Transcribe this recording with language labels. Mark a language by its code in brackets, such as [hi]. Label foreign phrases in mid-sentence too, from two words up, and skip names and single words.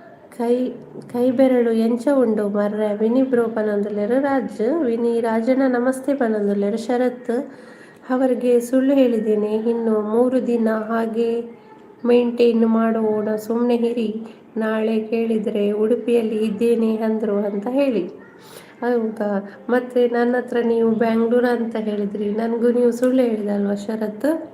[tcy] ಕೈ ಕೈ ಬೆರಳು ಎಂಚ ಉಂಡು ಮರ್ರೆ ವಿನಿ ಬ್ರೋ ಪನೊಂದುಲ್ಲೆರ್ ರಾಜ್. ವಿನಿ ರಾಜಣ್ಣ ನಮಸ್ತೆ ಪನೊಂದುಲ್ಲೆರ್ ಶರತ್. [kn] ಅವರಿಗೆ ಸುಳ್ಳು ಹೇಳಿದ್ದೇನೆ, ಇನ್ನು 3 ದಿನ ಹಾಗೆ ಮೇಂಟೈನ್ ಮಾಡೋಣ, ಸುಮ್ಮನೆ ಇರಿ, ನಾಳೆ ಕೇಳಿದರೆ ಉಡುಪಿಯಲ್ಲಿ ಇದ್ದೇನೆ ಅಂದರು ಅಂತ ಹೇಳಿ. ಹೌದಾ, ಮತ್ತೆ ನನ್ನ ಹತ್ರ ನೀವು ಬ್ಯಾಂಗ್ಳೂರು ಅಂತ ಹೇಳಿದ್ರಿ, ನನಗೂ ನೀವು ಸುಳ್ಳು ಹೇಳಿದಲ್ವ ಶರತ್.